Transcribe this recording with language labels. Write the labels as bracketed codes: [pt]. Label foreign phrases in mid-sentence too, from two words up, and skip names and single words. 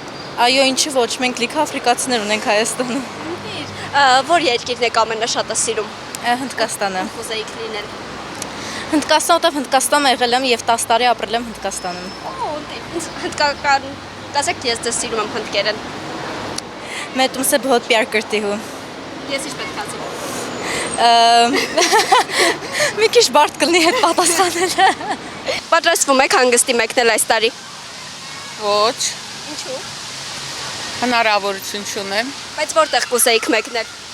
[hy] Այո, ինչի ոչ, մենք լիքը աֆրիկացիներ ունենք Հայաստանում։ Որ երկիրն եք ամենաշատը սիրում։ Հնդկաստանը։ Կուզեիք լինել։ Հնդկաստանը, Հնդկաստանում եղել եմ եւ 10 տարի ապրել եմ Հնդկաստանում։ Հնդկական կասեք ես ձեզ սիրում եմ հնդկերեն։ [hi] मैं तुमसे बहुत प्यार करती हूँ। [hy] Ես ինչ պետք ասեմ։ Մի քիչ բարդ կլինի հետ պատասխանելը։ Պատրաստվում եք հանգստի մեկնել այս տարի։ Ոչ, Ինչու՞։ հնարավորություն չունեմ։ Բայց որտեղ կուզեիք մեկնել։